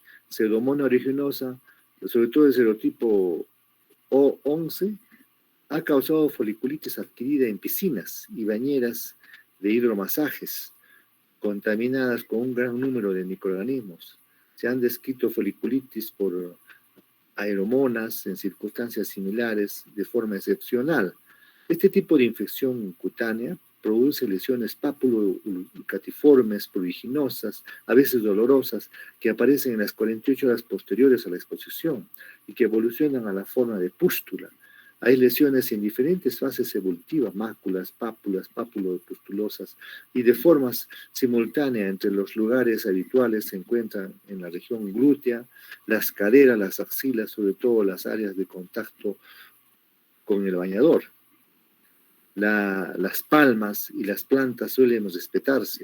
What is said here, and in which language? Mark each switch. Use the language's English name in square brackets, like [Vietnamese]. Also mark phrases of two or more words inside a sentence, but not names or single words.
[Spanish] Pseudomonas aeruginosa, sobre todo el serotipo O11, ha causado foliculitis adquirida en piscinas y bañeras de hidromasajes contaminadas con un gran número de microorganismos. Se han descrito foliculitis por aeromonas en circunstancias similares de forma excepcional. Este tipo de infección cutánea produce lesiones papulo-catiformes, pruriginosas, a veces dolorosas, que aparecen en las 48 horas posteriores a la exposición y que evolucionan a la forma de pústula. Hay lesiones en diferentes fases evolutivas, máculas, pápulas, pápulo-pustulosas, y de formas simultáneas entre los lugares habituales se encuentran en la región glútea, las caderas, las axilas, sobre todo las áreas de contacto con el bañador. Las palmas y las plantas suelen respetarse.